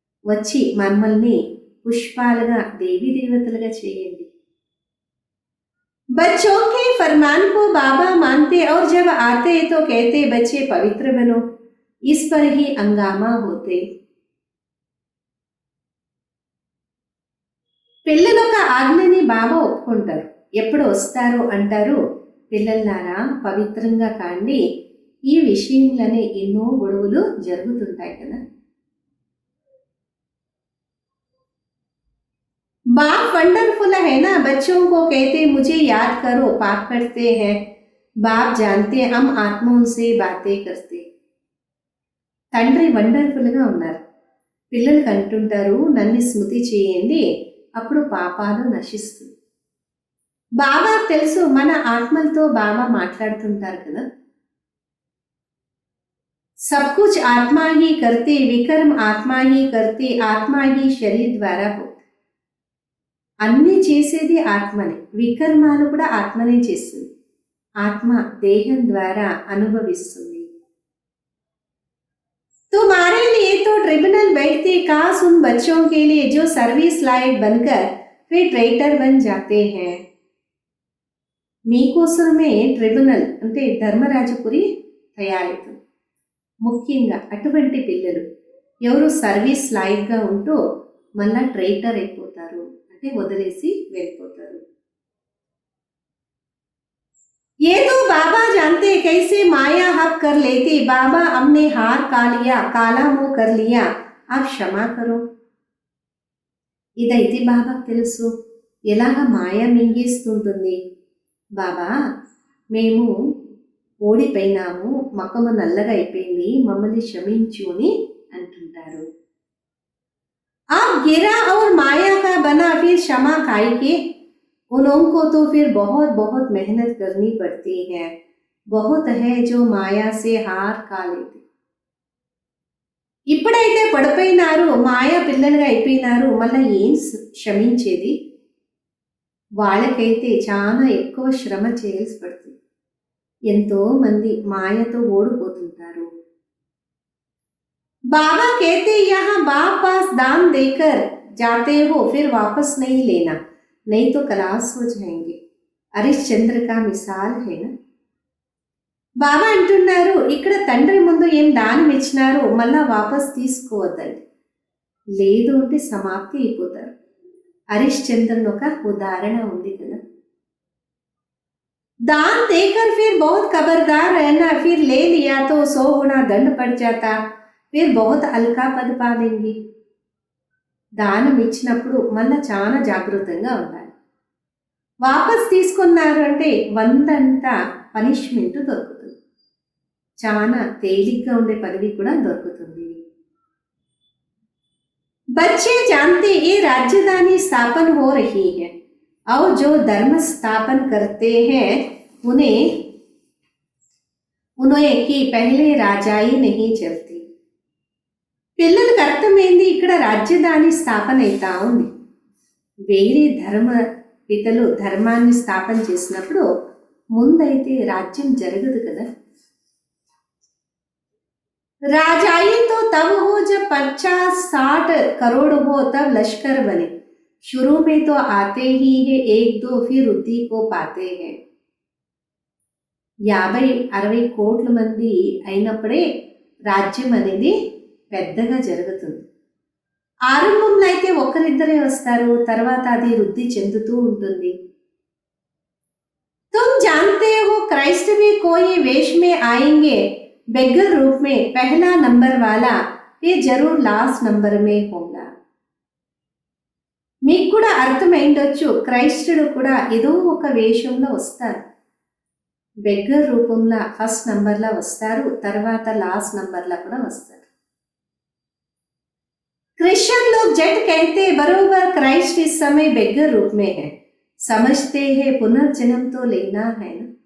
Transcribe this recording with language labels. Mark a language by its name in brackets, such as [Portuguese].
[Telugu] వచ్చి మమ్మల్ని పుష్పాలుగా దేవీ దేవతలుగా చేయండి. [Hindi] बच्चों के फरमान को बाबा मानते और जब आते तो कहते बच्चे पवित्र बनो, इस पर ही हंगामा होते. [Telugu] పిల్లల ఒక ఆజ్ఞని బాబా ఒప్పుకుంటారు. ఎప్పుడు వస్తారో అంటారు పిల్లలారా పవిత్రంగా కాండి. ఈ విషయంలోనే ఎన్నో గొడవలు జరుగుతుంటాయి కదా. [Hindi] बाप वंडरफुल है ना, बच्चों को कहते मुझे याद करो, पाप करते हैं. बाप जानते हम आत्माओं से बातें करते. [Telugu] తండ్రి వండర్ఫుల్గా ఉన్నారు. పిల్లలకి అంటుంటారు నన్ను స్మృతి చేయండి, అప్పుడు పాపాలు నశిస్తుంది. బాబా తెలుసు మన ఆత్మలతో బాబా మాట్లాడుతుంటారు కదా. [Hindi] सब कुछ आत्मा ही करते, विकर्म आत्मा ही करते, आत्मा ही शरीर ద్వారా పోతే. [Telugu] అన్నీ చేసేది ఆత్మనే, వికర్మాలు కూడా ఆత్మనే చేస్తుంది. ఆత్మ దేహం ద్వారా అనుభవిస్తుంది. [Hindi] तुम्हारे लिए तो ट्रिब्यूनल बैठते, काश उन बच्चों के लिए जो सर्विस लायक बनकर फिर ट्रेटर बन जाते हैं. [Telugu] మీకోసమే ట్రిబ్యునల్ అంటే ధర్మరాజపురి తయారవుతుంది. ముఖ్యంగా అటువంటి పిల్లలు ఎవరు సర్వీస్ లాయిక్గా ఉంటూ మళ్ళా ట్రైటర్ అయిపోతారు, అంటే వదిలేసి వెళ్ళిపోతారు. [Hindi] ये तो बाबा जानते कैसे माया हक कर लेते, बाबा हमने हार का लिया, काला मुंह कर लिया, आप क्षमा करो. [Telugu] ఇదైతే బాబాకు తెలుసు ఎలాగ మాయ మింగేస్తుంటుంది. బాబా మేము ఓడిపోయినాము, మకము నల్లగా అయిపోయింది, మమ్మల్ని క్షమించు అని అంటుంటారు. [Hindi] आप गिरा और माया का बना फिर क्षमा खाई के उन लोगों को तो फिर बहुत बहुत मेहनत करनी पड़ती है, बहुत है जो माया से हार खा लेते. [Telugu] ఇప్పుడైతే పడిపోయినారు, మాయా పిల్లలుగా అయిపోయినారు, మళ్ళీ ఏం క్షమించేది? వాళ్ళకైతే చాలా ఎక్కువ శ్రమ చేయాల్సి పడుతుంది. ఎంతో మంది మాయతో ఓడిపోతుంటారు. [Hindi] बाबा कहते यहाँ बाप पास दान देकर जाते हो फिर वापस नहीं लेना, नहीं तो खलास हो जाएंगे. హరిశ్చంద్ర కా మిసాల్ హేనా. [Telugu] బాబా అంటున్నారు ఇక్కడ తండ్రి ముందు ఏం దానం ఇచ్చినారు మళ్ళా వాపస్ తీసుకోవద్దండి, లేదు అంటే సమాప్తి అయిపోతారు. హరిశ్చంద్రుని ఒక ఉదాహరణ ఉంది కదా. [Hindi] दान देकर फिर बहुत खबरदार रहना, फिर ले लिया तो 100 गुना दंड पड़ जाता, फिर बहुत हल्का पद पा देंगे. [Telugu] దానం ఇచ్చినప్పుడు మళ్ళీ చాలా జాగ్రత్తగా ఉండాలి. వాపస్ తీసుకున్నారు అంటే 100 పనిష్మెంట్ దొరుకుతుంది, చాలా తేలిగ్గా ఉండే పదవి కూడా దొరుకుతుంది. [Hindi] बच्चे जानते ये राजधानी स्थापन हो रही है और जो धर्म स्थापन करते हैं उन्हें कि पहले राजाई नहीं चलती. [Telugu] పిల్లలకు అర్థమైంది ఇక్కడ రాజధాని స్థాపన అవుతా ఉంది. వేరే పితలు ధర్మాన్ని స్థాపన చేసినప్పుడు ముందైతే రాజ్యం జరగదు కదా. [Hindi] राजाई तो तब हो जब 50-60 करोड़ हो तब लश्कर बने, शुरू में तो आते ही है 1-2 फिर वृद्धि को पाते हैं. [Telugu] 50-60 కోట్ల మంది అయినప్పుడే రాజ్యం అనేది పెద్దగా జరుగుతుంది. ఆరంభంలో అయితే ఒకరిద్దరే వస్తారు, తర్వాత అది వృద్ధి చెందుతూ ఉంటుంది. [Hindi] तुम जानते हो क्राइस्ट भी कोई वेश में आएंगे बेगर रूप में, पहला नंबर वाला ये जरूर लास्ट नंबर में होगा. [Telugu] మీకు కూడా అర్థమైండొచ్చు, క్రైస్తుడు కూడా ఏదో ఒక వేషంలో వస్తారు. బెగ్గర్ రూపంలో ఫస్ట్ నంబర్లో వస్తారు, తర్వాత లాస్ట్ నంబర్లో కూడా వస్తారు. [Hindi] क्रिश्चियन लोग जट कहते बरोबर क्राइस्ट इस समय बेगर रूप में है, समझते हैं पुनर्जन्म तो लेना है ना.